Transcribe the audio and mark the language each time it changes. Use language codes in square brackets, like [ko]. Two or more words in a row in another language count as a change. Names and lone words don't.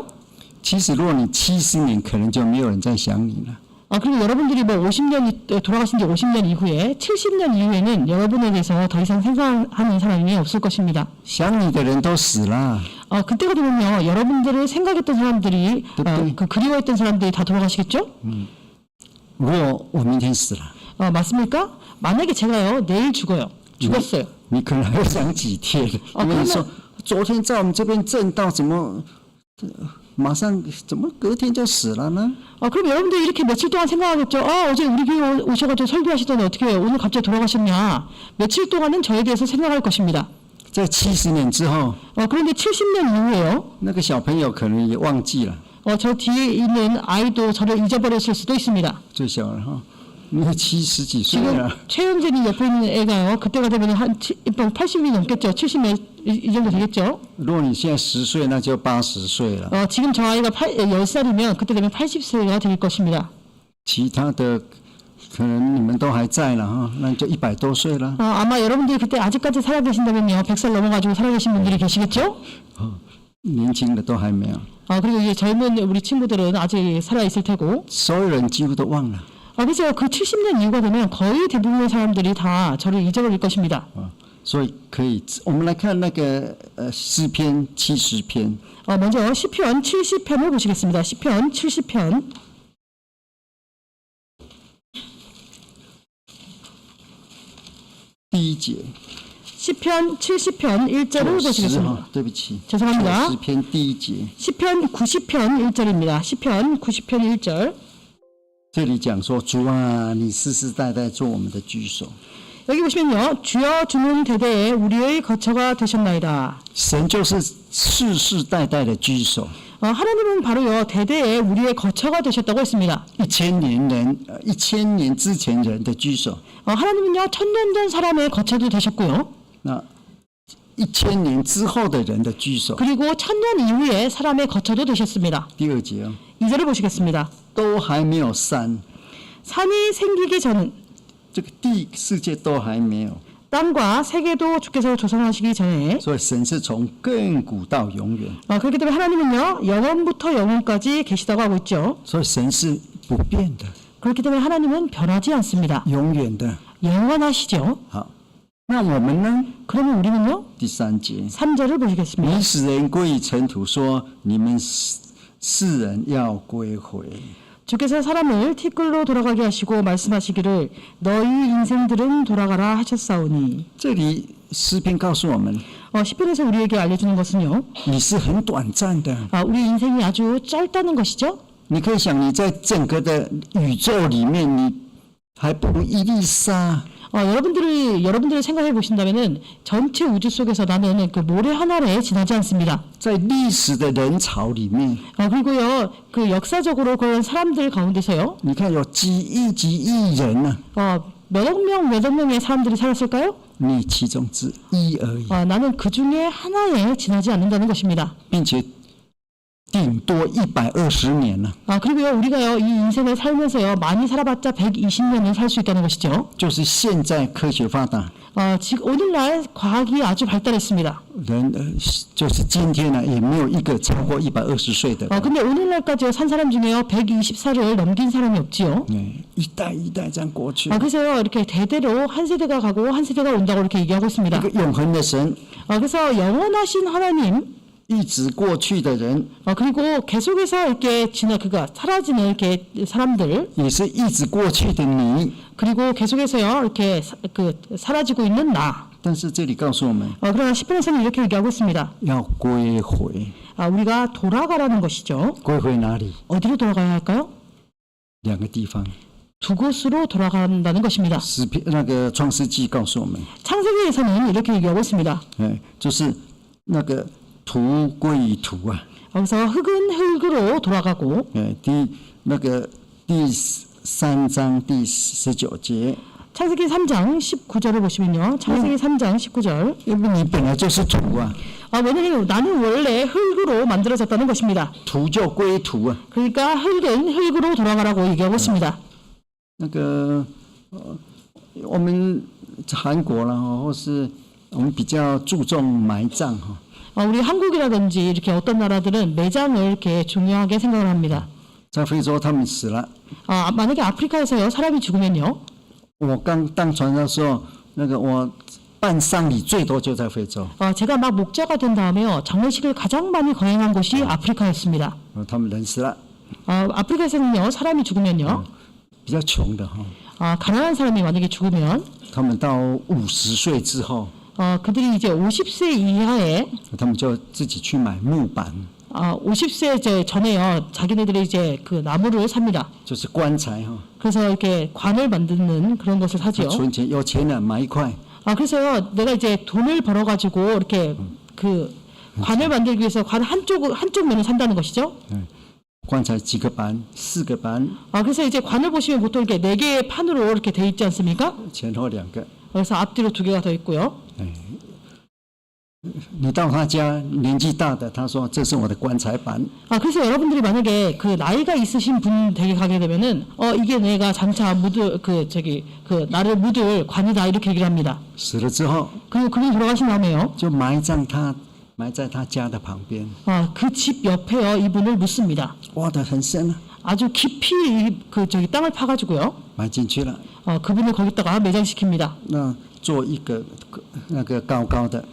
[zh] 其实，如果你70年，可能就没有人在想你了。 [ko] 그리고 여러분들이 뭐 50년이 돌아가신 지 50년 이후에 70년 이후에는 여러분에 대해서 더 이상 생각하는 사람이 없을 것입니다. [zh] 想你的人都死了， [ko] 그때가 되면요, 여러분들을 생각했던 사람들이, 그리워했던 사람들이 다 돌아가시겠죠? [zh] 如果我明天死了， [ko] 맞습니까? 만약에 제가요, 내일 죽었어요. [zh] 你可能还会想几天，因为你说昨天在我们这边震到，怎么马上怎么隔天就死了呢？ [ko] 그럼 여러분들 이렇게 며칠 동안 생각하겠죠. 어제 우리 교회 오셔가지고 설교하시더니 어떻게 오늘 갑자기 돌아가셨냐. 며칠 동안은 저에 대해서 생각할 것입니다. [zh] 在70年之后， [ko] 그런데 70년 이후에요. [zh] 那个小朋友可能也忘记了， [ko] 저 뒤에 있는 아이도 저를 잊어버렸을 수도 있습니다. [zh] 最小了哈，因为70几岁 [ko] 지금 [zh] 了。 [ko] 최현진이 옆에 있는 애가요. 그때가 되면 한 80이 넘겠죠. 70이 이 정도 되겠죠. [zh] 如果你现在10岁，那就80岁了。 [ko] 지금 저 아이가 10살이면 그때 되면 80세가 될 것입니다. [zh] 其他的可能你们都还在了哈，那就100多岁了。 [ko] 아마 여러분들이 그때 아직까지 살아계신다면요. 100살 넘어가지고 살아계신 분들이 계시겠죠. [zh] 年轻的都还没有， [ko] 그리고 이제 젊은 우리 친구들은 아직 살아있을 테고. [zh] 所有人几乎都忘了。 [ko] 그래서 그 70년 이후가 되면 거의 대부분의 사람들이 다 저를 잊어버릴 것입니다. [zh] 所以可以，我们来看那个诗篇70篇。 [ko] 먼저 시편 70편을 보시겠습니다. 시편 70편. [zh] 第1节， [ko] 시편 70편 1절을 보시겠습니다. [zh] 对不起， [ko] 죄송합니다. [zh] 诗篇第1节， [ko] 시편 90편 1절입니다. 시편 90편 1절. [zh] 这里讲说，主啊，你世世代代做我们的居首。 [ko] 여기 보시면요. 주여 주는 대대에 우리의 거처가 되셨나이다. [zh] 神就是世世代代的居首。 [ko] 하나님은 바로요. 대대에 우리의 거처가 되셨다고 했습니다. [zh] 1000 年之前人的居首。 [ko] 하나님은요. 1000년 전 사람의 거처도 되셨고요. [zh] 那1000年之后的人的居首。 [ko] 그리고 1000년 이후에 사람의 거처도 되셨습니다. [zh] 第2节哦， [ko] 2절을 보시겠습니다. [zh] 都还没有山， [ko] 산이 생기기 전 [zh] 这个地世界都还没有， [ko] 땅과 세계도 주께서 조성하시기 전에 [zh] 所以神是从亘古到永远， [ko] 그렇기 때문에 하나님은요. 영원부터 영원까지 계시다고 하고 있죠. [zh] 所以神是不变的， [ko] 그렇기 때문에 하나님은 변하지 않습니다. [zh] 永远的。 [ko] 영원하시죠. [zh] 好， 那我们呢？ [ko] 그러면 우리는요? [zh] 第3节， [ko] 3절을 보시겠습니다. [zh] 你使人归于尘土，说你们世人要归回。 [ko] 주께서 사람을 티끌로 돌아가게 하시고 말씀하시기를 너희 인생들은 돌아가라 하셨사오니. [zh] 这里诗篇告诉我们， [ko] 시편에서 우리에게 알려주는 것은요. [zh] 你是很短暂的。 [ko] 우리 인생이 아주 짧다는 것이죠. [zh] 你可以想，你在整个的宇宙里面，你还不如伊丽莎。 [ko] 여러분들이 생각해 보신다면은 전체 우주 속에서 나는 그 모래 하나에 지나지 않습니다. [zh] 在历史的人潮里面， [ko] 그리고요 그 역사적으로 그런 사람들 가운데서요. [zh] 你看有几亿人呢、 [ko] 몇 억 명의 사람들이 살았을까요? [zh] 你其中之一而已， [ko] 나는 그 중에 하나에 지나지 않는다는 것입니다. [zh] 并且顶多120年了， [ko] 그리고요 우리가요 이 인생을 살면서요 많이 살아봤자 120년을 살 수 있다는 것이죠. [zh] 就是现在科学发达， [ko] 지금 오늘날 과학이 아주 발달했습니다. [zh] 人就是今天呢，也没有一个超过120岁的。 [ko] 근데 오늘날까지 산 사람 중에요 120살을 넘긴 사람이 없지요. [zh] 一代一代这样过去， [ko] 그래서요 이렇게 대대로 한 세대가 가고 한 세대가 온다고 이렇게 얘기하고 있습니다. [zh] 这个永恒的神， [ko] 그래서 영원하신 하나님 [zh] 一直过去的人， [ko] 그리고 계속해서 이렇게 사라지는 이렇게 사람들 [zh] 也是一直过去的你。 [ko] 그리고 계속해서요 이렇게 사라지고 있는 나. [zh] 但是这里告诉我们， [ko] 그러나 시편에서는 이렇게 얘기하고 있습니다. [zh] 要归回， [ko] 우리가 돌아가라는 것이죠. [zh] 归回哪里？ [ko] 어디로 돌아가야 할까요? [zh] 2 个地方。 [ko] 두 곳으로 돌아간다는 것입니다. [zh] 诗篇那个创世纪告诉我们， [ko] 창세기에서는 이렇게 얘기하고 있습니다. [zh] 就是那个土归于土啊。 [ko] 그래서 흙은 흙으로 돌아가고 [zh] 第3章第19节， [ko] 창세기 3장 19절을 보시면요. 창세기 3장 19절. [zh] 因为你本来就是土啊， [ko] 왜냐하면 나는 원래 흙으로 만들어졌다는 것입니다. [zh] 土就归土啊。 [ko] 그러니까 흙은 흙으로 돌아가라고 얘기하고 있습니다. [zh] 那个我们韩国啦，或是我们比较注重埋葬哈。 [ko] 우리 한국이라든지 이렇게 어떤 나라들은 매장을 이렇게 중요하게 생각을 합니다. [zh] 在非洲他们死了， [ko] 만약에 아프리카에서요 사람이 죽으면요. [zh] 我刚当传的时候，那个我办丧礼最多就在非洲。 [ko] 제가 막 목자가 된 다음에요 장례식을 가장 많이 거행한 곳이 아프리카였습니다. [zh] 他们人死了， [ko] 아프리카에서는요 사람이 죽으면요. [zh] 比较穷的哈， [ko] 가난한 사람이 만약에 죽으면 [zh] 他们到50岁之后， [ko] 그들이 이제 50세 이하에 [zh] 他们就自己去买木板， [ko] 50세 전에요 자기네들이 이제 그 나무를 삽니다. [zh] 就是棺材哈。 [ko] 그래서 이렇게 관을 만드는 그런 것을 사지요. [zh] 存钱，有钱了买一块， [ko] 그래서요 내가 이제 돈을 벌어가지고 이렇게 그 관을 만들기 위해서 관 한쪽 면을 산다는 것이죠. [zh] 棺材几个板，4个板， [ko] 그래서 이제 관을 보시면 보통 이렇게 4개의 판으로 이렇게 돼 있지 않습니까? [zh] 前后2个。 [ko] 그래서 앞뒤로 2개가 더 있고요. [zh] 你到他家年纪大的，他说这是我的棺材板， [ko] 그래서 여러분들이 만약에 그 나이가 있으신 분 댁에 가게 되면은 이게 내가 장차 묻을 나를 묻을 관이다 이렇게 얘기를 합니다. [zh] 死了之后 [ko] 그리고 그분이 돌아가신 다음에요. [zh] 就埋在他家的旁边， [ko] 그 집 옆에요 이분을 묻습니다. [zh] 挖得很深啊， [ko] 아주 깊이 땅을 파가지고요. [zh] 埋进去了， [ko] 그분을 거기다가 매장시킵니다. [zh] 那做一个那个高高的，